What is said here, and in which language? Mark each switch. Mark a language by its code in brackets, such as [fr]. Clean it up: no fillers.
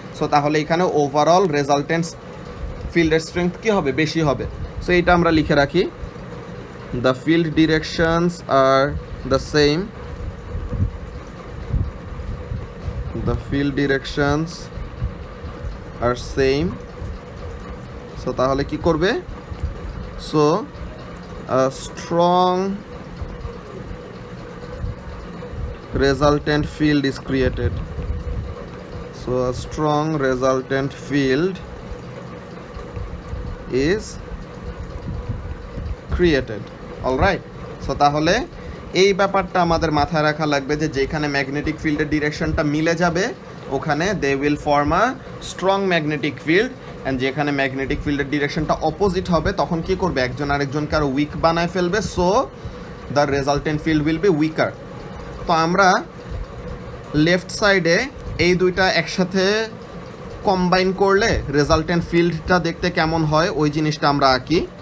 [bn] So তাহলে এখানে overall resultant ফিল্ডের স্ট্রেংথ কী হবে, বেশি হবে। সো এইটা আমরা লিখে রাখি, [en] The field directions are the same, the field directions are same. So [bn] তাহলে কি করবে, [en] so a strong resultant field is created. So a strong resultant field is created. All right. [bn] So তাহলে এই ব্যাপারটা আমাদের মাথায় রাখা লাগবে যে যেখানে ম্যাগনেটিক ফিল্ডের ডিরেকশনটা মিলে যাবে ওখানে [en] they will form a strong magnetic field, [bn] and যেখানে ম্যাগনেটিক ফিল্ডের ডিরেকশনটা অপোজিট হবে তখন কি করবে, একজন আরেকজনকে আরও উইক বানায় ফেলবে। [en] So the resultant field will be weaker. [bn] তো আমরা লেফট সাইডে এই দুইটা একসাথে কম্বাইন করলে রেজাল্টেন্ট ফিল্ডটা দেখতে কেমন হয় ওই জিনিসটা আমরা আঁকি।